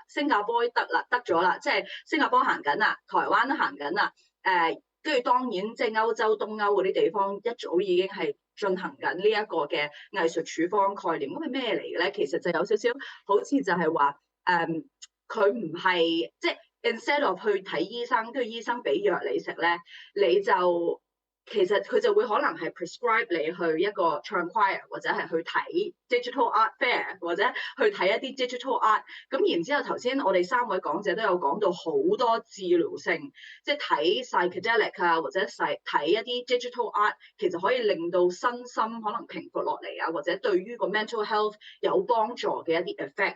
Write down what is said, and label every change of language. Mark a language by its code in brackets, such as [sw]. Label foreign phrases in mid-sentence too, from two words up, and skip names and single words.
[yue] 新加坡得咗啦，即係新加坡行緊啦，台灣都行緊啦。跟住當然即係歐洲、東歐嗰啲地方一早已經係進行緊呢一個嘅藝術處方概念。咁係咩嚟嘅咧？其實就有少少好似就係話佢唔係即係 [en] instead of [yue] 去睇醫生，跟住醫生俾藥你食咧，你就其實佢就會可能係 prescribe 你去一個唱 choir 或者係去睇 [en] digital art fair [yue] 或者去睇一啲 [en] digital art。 [yue] 咁然之後頭先我哋3位講者都有講到好多治療性，即係睇 psychedelic 啊或者睇一啲 [en] digital art， [yue] 其實可以令到身心可能平復落嚟啊，或者對於個 [en] mental health [yue] 有幫助嘅一啲 effects。